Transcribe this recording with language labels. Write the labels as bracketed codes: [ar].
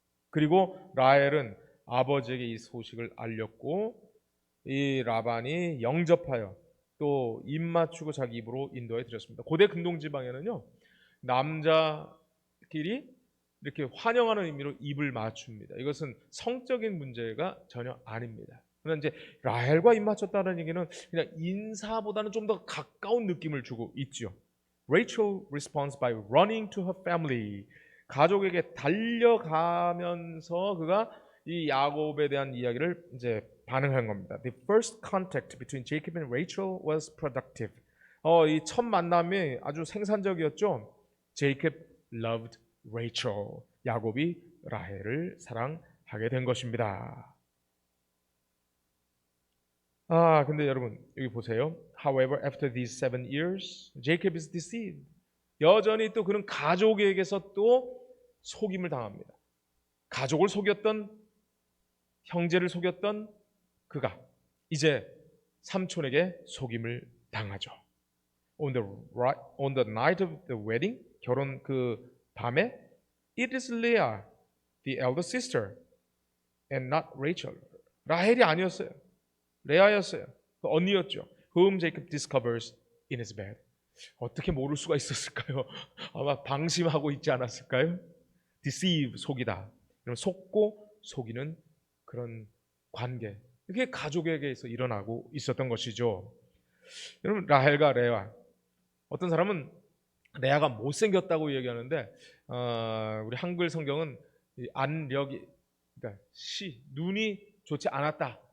[ko] 그리고 라헬은 아버지에게 이 소식을 알렸고 이 라반이 영접하여 또 입 맞추고 자기 입으로 인도해 드렸습니다. 고대 근동 지방에는요 남자끼리 이렇게 환영하는 의미로 입을 맞춥니다. 이것은 성적인 문제가 전혀 아닙니다. 그러나 이제 라헬과 입 맞췄다는 얘기는 그냥 인사보다는 좀 더 가까운 느낌을 주고 있죠. [en] Rachel responds by running to her family. [ko] 가족에게 달려가면서 그가 이 야곱에 대한 이야기를 이제 반응한 겁니다. [en] The first contact between Jacob and Rachel was productive. [ko] 이 첫 만남이 아주 생산적이었죠. [en] Jacob loved Rachel. [ko] 야곱이 라헬을 사랑하게 된 것입니다. 근데 여러분 여기 보세요. [en] However, after these 7 years, Jacob is deceived. [ko] 여전히 또 그는 가족에게서 또 속임을 당합니다. 가족을 속였던, 형제를 속였던 그가 이제 삼촌에게 속임을 당하죠. [en] On the night of the wedding, [ko] 결혼 그 밤에, [en] it is Leah, the elder sister, and not Rachel. [ko] 라헬이 아니었어요. 레아였어요. 그 언니였죠. [en] Whom Jacob discovers in his bed. [ko] 어떻게 모를 수가 있었을까요? 아마 방심하고 있지 않았을까요? Deceive, 속이다. 속고 속이는 그런 관계. 이게 가족에게서 일어나고 있었던 것이죠. 여러분, 라헬과 레아. 어떤 사람은 레아가 못생겼다고 얘기하는데 우리 한글 성경은 안력이, 그러니까 눈이 좋지 않았다.